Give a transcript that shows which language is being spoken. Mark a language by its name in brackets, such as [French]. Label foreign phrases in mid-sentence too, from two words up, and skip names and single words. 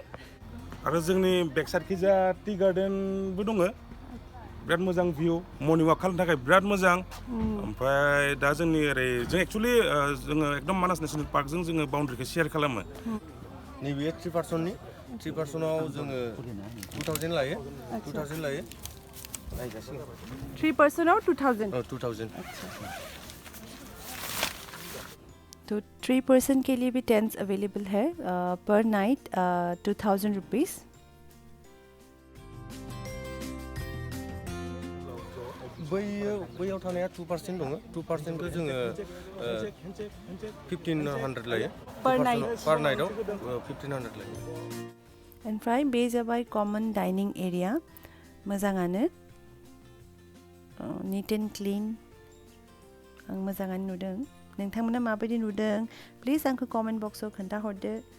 [Bodo] आरो जोंनि बेक साइडखिजा टी गार्डेनबो दङ बिराद मोजां [English] view morning walk [Bodo] खालामनो थाखाय बिराद मोजां ओमफ्राय दा जोंनि ओरै जों एक्चुअलि जोङो एकदम मानास नेसनेल पार्कजों जोङो बाउन्डारिखौ शेयार खालामो नैबे 3%आव जोङो 2000 लायो नायजासिगोन 3%आव 2000 2000 [Hindi] तो 3% के लिए भी टेंट्स अवेलेबल है [English] per night [Hindi] 2000 रुपीज़ [Bodo] बैयाव थानाया 2% दङ 2%खौ जोङो 1500 लायो [English] per night [Bodo] पर नाइटआव 1500 लायो ओमफ्राय बे जाबाय [English] common dining area [Bodo] मोजाङानो [English] neat and clean [Bodo] आं मोजाङानो नुदों नोंथांमोना माबायदि नुदों प्लिज आंखौ कमेन्ट बक्सआव खोन्थाहरदो